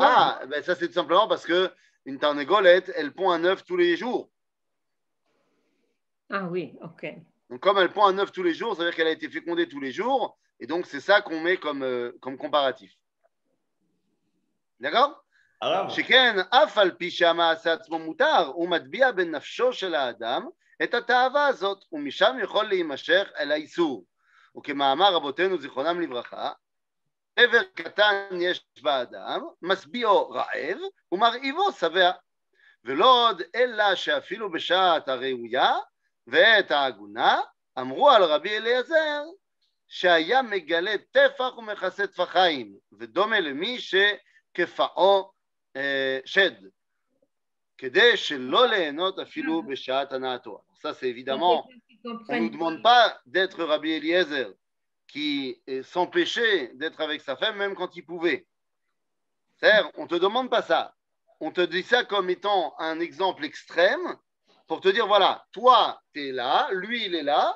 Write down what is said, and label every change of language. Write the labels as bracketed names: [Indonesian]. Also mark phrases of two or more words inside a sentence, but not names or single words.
[French] Ah, ben ça c'est tout simplement parce qu'une Tarnegolette, elle pond un œuf tous les jours. Ah oui, ok. Donc comme elle pond un œuf tous les jours, ça veut dire qu'elle a été fécondée tous les jours, et donc c'est ça qu'on met comme comparatif. D'accord? [Hebrew] שכן, אף על פי שהמעשה עצמו מותר, הוא מטביע בנפשו של האדם את התאווה הזאת, ומשם יכול להימשך אל האיסור. וכמאמר רבותינו זיכרונם לברכה, עבר קטן יש באדם, משביעו רעב ומרעיבו שבע, ולא עוד אלא שאפילו בשעת הראויה ועת ההגונה, אמרו על רבי אליעזר שהיה מגלה טפח ומכסה טפחיים, ודומה למי שכפאו שד, כדי שלא ליהנות אפילו בשעת הנאתו. [French] Ça c'est évidemment, on ne nous demande pas d'être Rabbi Eliezer qui s'empêchait d'être avec sa femme même quand il pouvait. C'est-à-dire, on ne te demande pas ça. On te dit ça comme étant un exemple extrême pour te dire, voilà, toi, tu es là, lui, il est là.